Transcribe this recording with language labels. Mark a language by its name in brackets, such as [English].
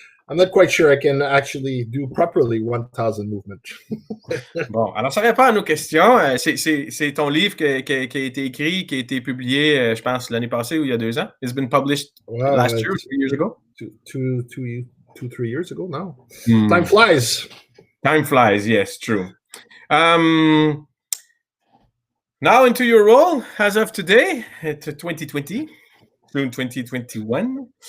[English] I'm not quite sure I can actually do properly 1,000 movements. [French] Bon, alors ça répond à nos questions. C'est ton livre qui a été écrit, qui a été publié, je pense, l'année passée ou il y a 2 ans. [English] It's been published last year, 2 years ago? 3 years ago now. Time flies. Time flies, yes, true. Now into your role as of today, it's 2020, soon 2021.